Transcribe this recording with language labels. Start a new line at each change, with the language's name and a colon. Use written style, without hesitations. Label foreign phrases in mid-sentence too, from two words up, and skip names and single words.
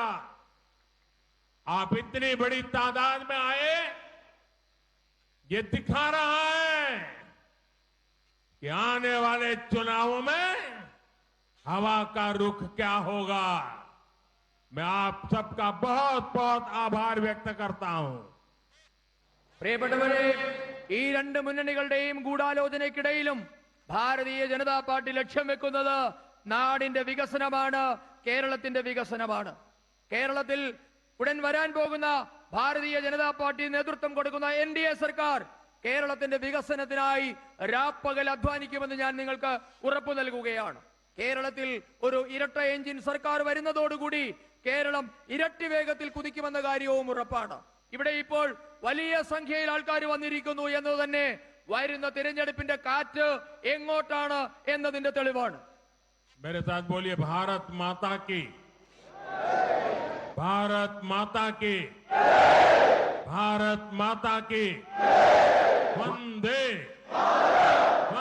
Hindi: आप इतनी बड़ी तादाद में आए, ये दिखा रहा है कि आने वाले चुनावों में हवा का रुख क्या होगा। मैं आप सबका बहुत बहुत आभार व्यक्त करता हूं।
Malayalam: പ്രിയപ്പെട്ടവരെ, ഈ രണ്ട് മുന്നണികളുടെയും ഗൂഢാലോചനയ്ക്കിടയിലും ഭാരതീയ ജനതാ പാർട്ടി ലക്ഷ്യം വെക്കുന്നത് നാടിന്റെ വികസനമാണ്, കേരളത്തിന്റെ വികസനമാണ്. കേരളത്തിൽ ഉടൻ വരാൻ പോകുന്ന ഭാരതീയ ജനതാ പാർട്ടി നേതൃത്വം കൊടുക്കുന്ന എൻഡിഎ സർക്കാർ കേരളത്തിന്റെ വികസനത്തിനായി രാപ്പകൽ അധ്വാനിക്കുമെന്ന് ഞാൻ നിങ്ങൾക്ക് ഉറപ്പു നൽകുകയാണ്. കേരളത്തിൽ ഒരു ഇരട്ട എഞ്ചിൻ സർക്കാർ വരുന്നതോടുകൂടി കേരളം ഇരട്ടി വേഗത്തിൽ കുതിക്കുമെന്ന കാര്യവും ഉറപ്പാണ്. ഇവിടെ ഇപ്പോൾ വലിയ സംഖ്യയിൽ ആൾക്കാർ വന്നിരിക്കുന്നു എന്നത് തന്നെ വരുന്ന തിരഞ്ഞെടുപ്പിന്റെ കാറ്റ് എങ്ങോട്ടാണ് എന്നതിന്റെ തെളിവാണ്.
Hindi: मेरे साथ बोलिए भारत माता की, भारत माता की, भारत माता की, वंदे